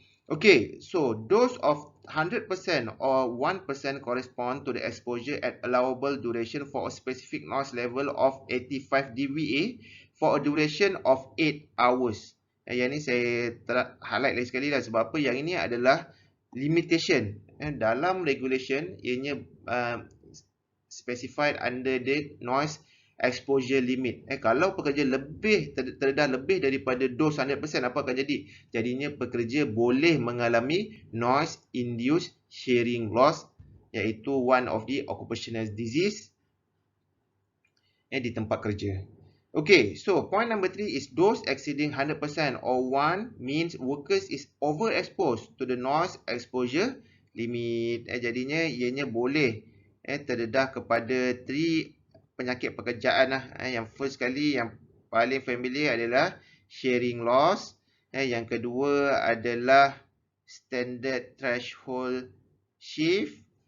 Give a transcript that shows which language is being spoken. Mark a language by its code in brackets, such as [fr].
[en] Okay, so dose of 100% or 1% correspond to the exposure at allowable duration for a specific noise level of 85 dBA for a duration of 8 hours. [ms] Yang ini saya highlight lagi sekali lah, sebab apa? Yang ini adalah limitation. Dalam regulation, ianya [en] specified under the noise exposure limit. [ms] Kalau pekerja terdedah lebih daripada dos 100%, apa akan jadi? Jadinya pekerja boleh mengalami noise induced hearing loss, iaitu [en] one of the occupational disease [ms] di tempat kerja. [en] Okay, so point number 3 is dose exceeding 100% or 1 means workers is overexposed to the noise exposure limit. [ms] Jadinya ianya boleh terdedah kepada 3 penyakit pekerjaan lah. Yang first kali, yang paling familiar adalah hearing loss. Yang kedua adalah standard threshold shift.